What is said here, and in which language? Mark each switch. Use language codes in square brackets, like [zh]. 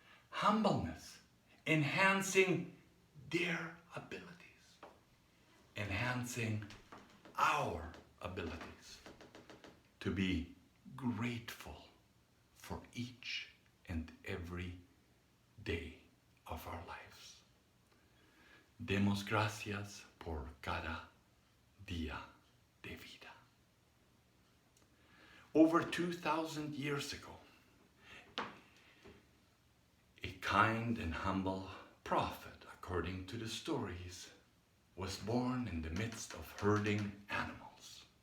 [en] Humbleness enhancing their abilities, enhancing our abilities to be grateful for each and every day of our lives. [es] Demos gracias por cada día de vida. [en] Over 2,000 years ago, a kind and humble prophet, according to the stories, was born in the midst of herding animals.